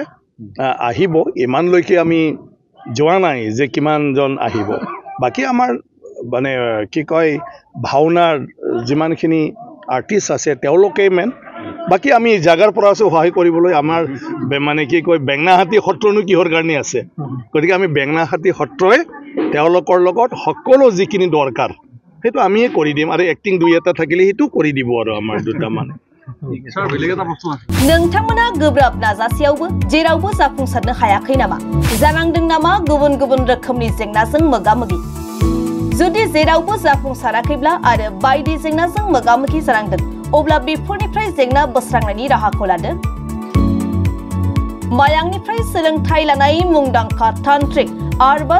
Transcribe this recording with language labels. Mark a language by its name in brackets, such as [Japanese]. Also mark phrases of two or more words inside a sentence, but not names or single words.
[Assamese] আহিব ইমানলৈকে আমি যোৱা নাই যে কিমানজন আহিব বাকী আমাৰ মানে কি কয় ভাওনাৰ যিমানখিনি আৰ্টিষ্ট আছে তেওঁলোকে মেন বাকী আমি জাগাৰ পৰা আছো সহায় কৰিবলৈ আমাৰ মানে কি কয় বেঙনাহাটী সত্ৰনো কিহৰ কাৰণে আছে গতিকে আমি বেঙনাহাটী সত্ৰই তেওঁলোকৰ লগত সকলো যিখিনি দৰকাৰ সেইটো আমিয়ে কৰি দিম আৰু এক্টিং দুই এটা থাকিলে সেইটো কৰি দিব আৰু আমাৰ দুটামান [Bodo] नोंथांमोना गोब्राब नाजासेयावबो जेरावबो जाफुंसारनो हायाखै नामा जानांदों नामा गुबुन गुबुन रोखोमनि जेंनाजों मोगा-मोगि जुदि जेरावबो जाफुंसाराखैब्ला आरो बायदि जेंनाजों मोगा-मोगि जानांदों अब्ला बेफोरनिफ्राय जेंना बोस्रांनायनि राहाखौ लादो मायांनिफ्राय सोलोंथाइ लानाय मुंदांखा तान्त्रिक आरबाज